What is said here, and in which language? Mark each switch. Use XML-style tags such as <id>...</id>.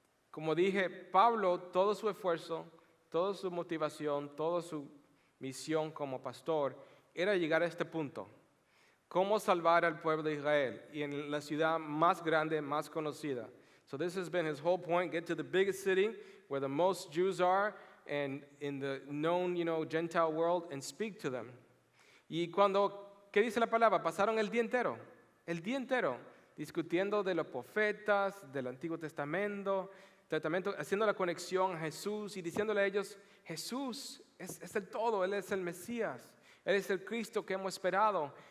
<es>Como dije, Pablo, todo su esfuerzo, toda su motivación, toda su misión como pastor era llegar a este punto. Cómo salvar al pueblo de Israel y en la ciudad más grande, más conocida.</es> <en>So this has been his whole point, get to the biggest city where the most Jews are and in the known, Gentile world and speak to them.</en> <es>Y ¿qué dice la palabra? Pasaron el día entero, discutiendo de los profetas, del Antiguo Testamento, haciendo la conexión a Jesús y diciéndole a ellos, Jesús es el todo, Él es el Mesías, Él es el Cristo que hemos esperado.</es>